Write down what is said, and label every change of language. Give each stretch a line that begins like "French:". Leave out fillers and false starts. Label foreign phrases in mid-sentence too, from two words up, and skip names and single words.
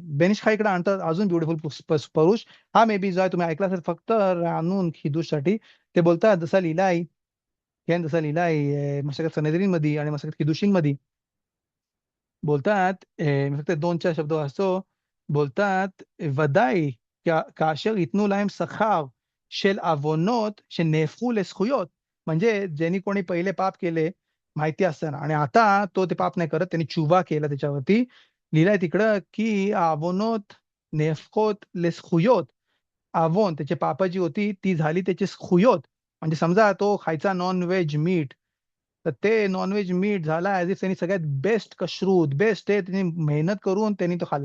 Marathi: बेनिश खाईकडे आणतात अजून ब्युटिफुल परुष. हा मे बी जो आहे तुम्ही ऐकला असेल फक्त रानून खिदूसाठी. ते बोलतात जसा लिहिलाय, जसा लिहिलाय मशागत सनेद्रीन मध्ये आणि मशागत किदुशीन मध्ये. बोलतात मी फक्त 2-4 शब्द वाचतो.
Hebrew: बोलतात ודאי כאשר ייתנו להם שכר של עוונות שנהפכו לזכויות.
Marathi: म्हणजे ज्यांनी कोणी पहिले पाप केले माहिती असताना आणि आता तो ते पाप नाही करत, त्यांनी चुवा केला त्याच्यावरती, लिहिलंय तिकडं की
Hebrew: עוונות נהפכו לזכויות.
Marathi: अवोन त्याची पापाची होती ती झाली त्याची स्खुयोत. म्हणजे समजा तो खायचा
English: non veg meat,
Marathi: तर ते
English: nonveg meat
Marathi: झाला
English: as if
Marathi: त्यांनी सगळ्यात बेस्ट कशरूत बेस्ट आहे त्यांनी मेहनत करून त्यांनी तो खाल्ला.